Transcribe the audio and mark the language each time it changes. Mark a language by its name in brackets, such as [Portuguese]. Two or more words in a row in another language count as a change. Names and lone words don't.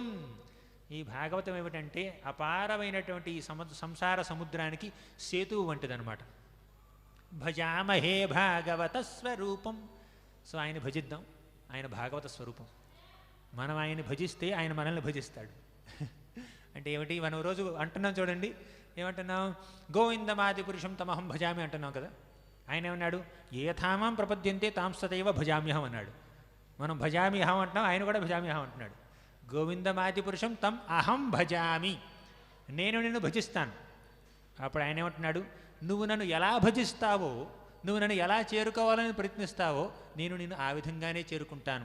[Telugu] ఈ భాగవతం ఏమిటంటే అపారమైనటువంటి ఈ సంసార సముద్రానికి సేతువు వంటిదనమాట. [Sanskrit] భజామహే భాగవత స్వరూపం. [Telugu] సో ఆయన భజిద్దాం, ఆయన భాగవత స్వరూపం. మనం ఆయన్ని భజిస్తే ఆయన మనల్ని భజిస్తాడు. అంటే ఏమిటి? మనం రోజు అంటున్నాం చూడండి, ఏమంటున్నాం? [Sanskrit] గోవిందమాది పురుషం తమహం భజామి [Telugu] అంటున్నాం కదా. ఆయన ఏమన్నాడు? [Sanskrit] ఏథామాం ప్రపద్యంతే తాంస్తతైవ భజామ్యహం [Telugu] అన్నాడు. మనం [Sanskrit] భజామి అహం [Telugu] అంటున్నాం, ఆయన కూడా [Sanskrit] భజామి అహం [Telugu] అంటున్నాడు. [Sanskrit] గోవిందమాది పురుషం తం అహం భజామి, [Telugu] నేను నిన్ను భజిస్తాను. అప్పుడు ఆయన ఏమంటున్నాడు? నువ్వు నన్ను ఎలా భజిస్తావో, నువ్వు నన్ను ఎలా చేరుకోవాలని ప్రయత్నిస్తావో నేను నిన్ను ఆ విధంగానే చేరుకుంటాను.